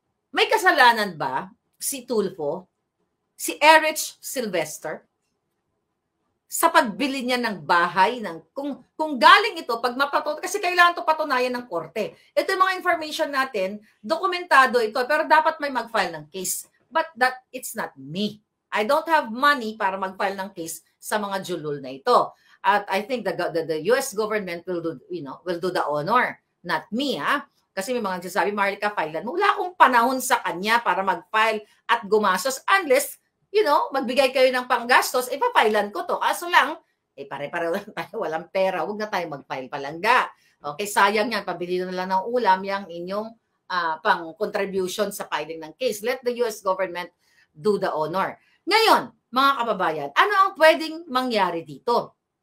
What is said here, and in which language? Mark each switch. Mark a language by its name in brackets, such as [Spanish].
[Filipino] May kasalanan ba si Tulfo, si Erich Sylvester, sa pagbili niya ng bahay, kung galing ito, kasi kailangan ito patunayan ng korte. Ito yung mga information natin, dokumentado ito, pero dapat may mag-file ng case. [English] But it's not me. I don't have money [Filipino] para mag-file ng case sa mga julul na ito. [English] At I think the US government will do the honor, not me, ha? [Filipino] Kasi may mga nagsasabi, Marlica, filean mo. Wala akong panahon sa kanya para mag-file at gumastos unless magbigay kayo ng panggastos, ipapailan ko to. Kaso lang, pare-pareho lang tayo, walang pera, huwag na tayo mag-file palangga. Okay, sayang yan, pabili na lang ng ulam yung inyong pang-contribution sa filing ng case. [English] Let the US government do the honor. [Filipino] Ngayon, mga kababayan, ano ang pwedeng mangyari dito?